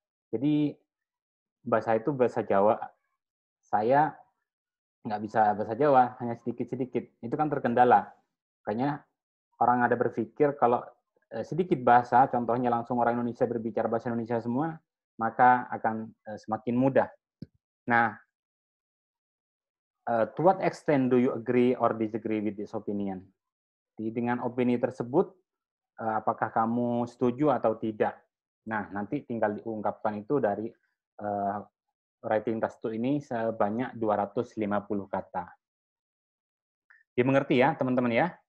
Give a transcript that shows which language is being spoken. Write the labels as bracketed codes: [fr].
[id] Jadi bahasa itu bahasa Jawa. Saya nggak bisa bahasa Jawa, hanya sedikit-sedikit. Itu kan terkendala. Makanya orang ada berpikir kalau sedikit bahasa, contohnya langsung orang Indonesia berbicara bahasa Indonesia semua, maka akan semakin mudah. [en] Nah, to what extent do you agree or disagree with this opinion? [id] Jadi dengan opini tersebut, apakah kamu setuju atau tidak? Nah, nanti tinggal diungkapkan itu dari writing task 2 ini sebanyak 250 kata. Dimengerti ya, teman-teman ya?